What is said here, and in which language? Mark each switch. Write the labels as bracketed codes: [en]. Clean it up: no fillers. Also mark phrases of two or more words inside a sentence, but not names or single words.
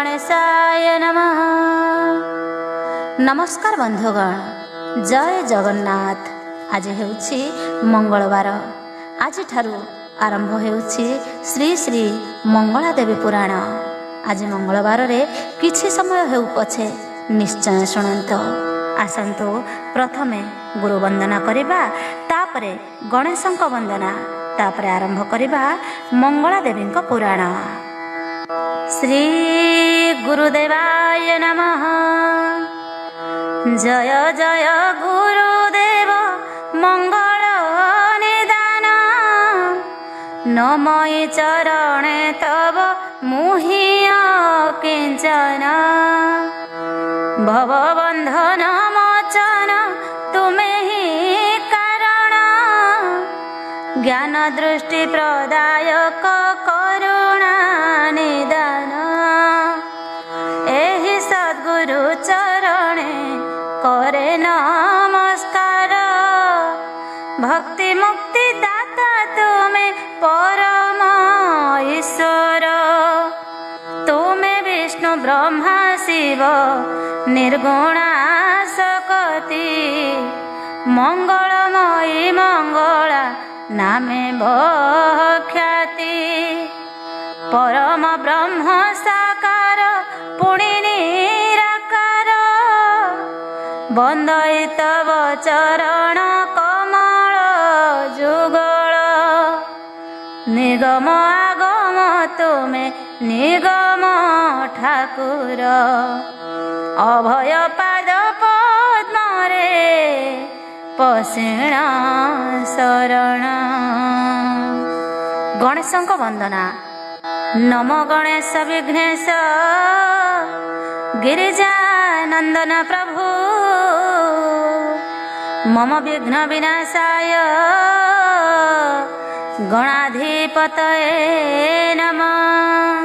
[sa] गणेशाय नमः। [or] ନମସ୍କାର ବନ୍ଧୁଗଣ, ଜୟ ଜଗନ୍ନାଥ। ଆଜ ହେଉଛି ମଙ୍ଗଳବାର। ଆଜ ଠାରୁ ଆରମ୍ଭ ହେଉଛି ଶ୍ରୀ ଶ୍ରୀ ମଙ୍ଗଳା ଦେବୀ ପୁରାଣ। ଆଜ ମଙ୍ଗଳବାର ରେ କିଛି ସମୟ ହେଉ ପଛେ ନିଶ୍ଚୟ ଶୁଣନ୍ତୁ। ଆସନ୍ତୁ ପ୍ରଥମେ ଗୁରୁ ବନ୍ଦନା କରିବା, ତାପରେ ଗଣେଶଙ୍କ ବନ୍ଦନା, ତାପରେ ଆରମ୍ଭ କରିବା ମଙ୍ଗଳା ଦେବୀଙ୍କ ପୁରାଣ। [sa] श्री गुरुदेवाय नमः। [or] ଜୟ ଜୟ ଗୁରୁଦେବ ମଙ୍ଗଳ ନିଦାନ, ନମଇ ଚରଣେ ତବ ମୁହ୍ୟ କିଞ୍ଚନ। ଭବବନ୍ଧନ ମୋଚନ ତୁମେ ହିଁ କାରଣ, ଜ୍ଞାନ ଦୃଷ୍ଟି ପ୍ରଦାୟକ କରୁଣା ନିଦାନ। ଏହି ସଦ୍ଗୁରୁ ଚରଣେ କରେ ନମସ୍କାର, ଭକ୍ତି ମୁକ୍ତି ଦାତା ତୁମେ ପରମ ଈଶ୍ୱର। ତୁମେ ବିଷ୍ଣୁ ବ୍ରହ୍ମା ଶିବ ନିର୍ଗୁଣା ସକତି, ମଙ୍ଗଳମୟୀ ମଙ୍ଗଳା ନାମେ ବଖ୍ୟାତି। ପରମ ବ୍ରହ୍ମ ସାକାର ପୁଣି ନିରାକାର, ବନ୍ଦଇ ତବ ଚରଣ କମଳ ଯୁଗଳ। ନିଗମ ଆଗମ ତୁମେ ନିଗମ ଠାକୁର, ଅଭୟ ପାଦ ପଦ୍ମରେ ପଶିଣ ଶରଣ। ଗଣେଶଙ୍କ ବନ୍ଦନା। [sa] नमो गणेश विघ्नेश गिरिजानंदन प्रभु, मम विघ्न विनाशाय गणाधिपतये नमः।